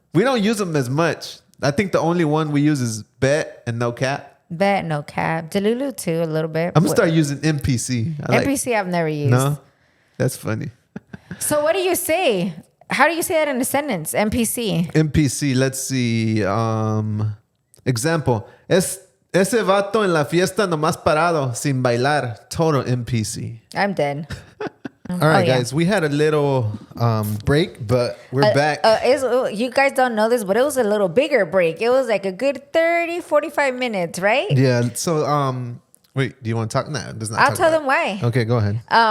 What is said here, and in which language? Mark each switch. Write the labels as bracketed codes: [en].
[en] We don't use them as much. I think the only one we use is bet and no cap. Bet, no cap. Delulu too, a little bit. I'm going to start using NPC. NPC I've never used. No? That's funny. So what do you say? How do you say that in a sentence? NPC. NPC, let's see. Example. [es] Ese vato en la fiesta nomás parado, sin bailar. [en] Total NPC. I'm dead. All right, guys. We had a little break, but we're back. You guys don't know this, but it was a little bigger break. It was like a good 30, 45 minutes, right? Yeah. So, wait, do you want to talk now? I'll tell them why. Okay, go ahead.